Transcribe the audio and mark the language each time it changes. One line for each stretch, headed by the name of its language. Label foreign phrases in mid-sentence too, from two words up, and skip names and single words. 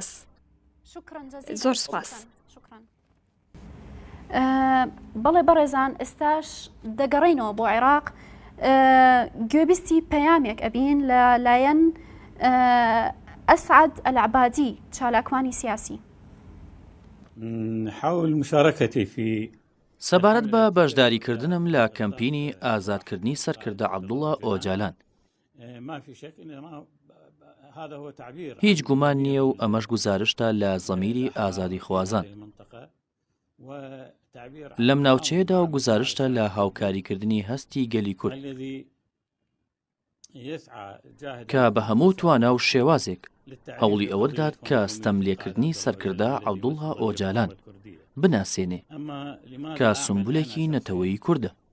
Central Kurdish: زۆر سوپاس. بەڵێ بەڕێزان ئێستاش دەگەڕێینەوە بۆ عێراق گوێبیستی پەیامێک ئەبین لەلایەن ئەسعد العبادی چالاکوانی سیاسی.
Arabic: نحاول مشاركتي في
Central Kurdish: سەبارەت بە بەشداریکردنم لە کەمپینی ئازادکردنی سەرکردە عەبدوڵڵا ئۆجالان. هیچ گومان نییە و ئەمەش گوزارشتە لە زەمیری ئازادی خوازان. لەم ناوچەیەدا و گوزارشتە لە هاوکاریکردنی هەستی گەلی کورد کە بە هەموو توانا و شێوازێک هەوڵی ئەوە دات کە ستەملێکردنی سەرکردە عەبدوڵڵا ئۆجالان بناسێنێ کە سمبولێکی نەتەوەیی کووردە.